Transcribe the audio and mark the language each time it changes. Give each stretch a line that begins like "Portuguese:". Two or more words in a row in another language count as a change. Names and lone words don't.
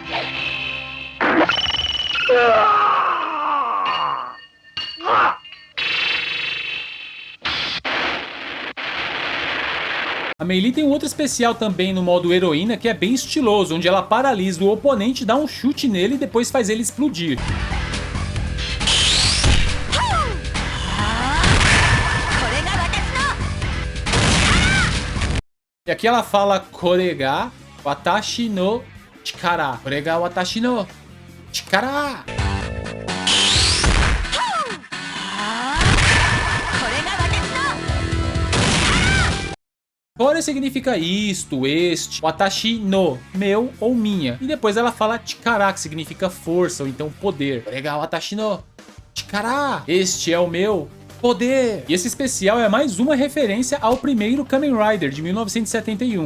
Portuguese: A Meili tem um outro especial também no modo heroína que é bem estiloso, onde ela paralisa o oponente, dá um chute nele e depois faz ele explodir. E aqui ela fala
Japanese: これが私の力. これが私の力.
Portuguese: Kore significa isto, este.
Japanese: 私の,
Portuguese: meu ou minha. E depois ela fala chikara, que significa força ou então poder.
Japanese: これが私の力.
Portuguese: Este é o meu poder! E esse especial é mais uma referência ao primeiro Kamen Rider de 1971.